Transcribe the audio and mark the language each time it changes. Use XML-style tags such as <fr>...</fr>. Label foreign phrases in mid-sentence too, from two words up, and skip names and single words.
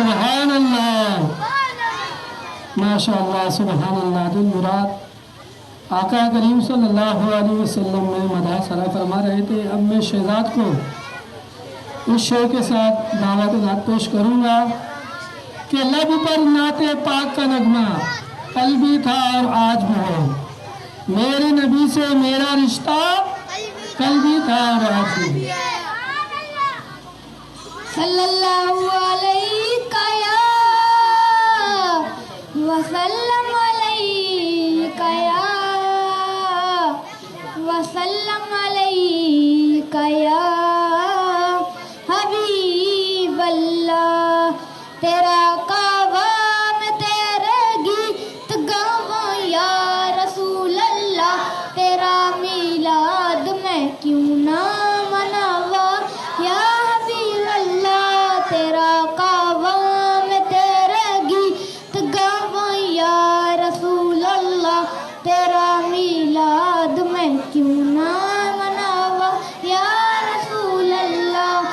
<ar>سبحان الله، ما شاء الله، سبحان الله.</ar> <ur>دل مراد آقا کریم</ur> <ar>صلى الله عليه وسلم</ar> <ur>میں مدح سرا فرما رہے تھے. اب میں شہزاد کو اس شعر کے ساتھ دعوتِ نعت پیش کروں گا کہ لب پر نعتِ پاک کا نغمہ کل بھی تھا اور آج بھی ہے، میرے نبی سے میرا رشتہ کل بھی تھا اور آج بھی ہے.</ur> <ar>صلى الله عليك يا وسلم عليك يا وسلم عليك يا حبيب الله,</ar> <pa>تیرا کاوام تیرے گیت گاواں</pa> <ar>يا رسول الله,</ar> <pa>تیرا میلاد میں کیوں نہ مناواں</pa> <ar>يا حبيب الله,</ar> <pa>تیرا کاوام تیرے گیت گاواں</pa> <ar>يا رسول الله,</ar> <pa>تیرا میلاد میں کیوں نہ مناواں</pa> <ar>يا رسول الله.</ar>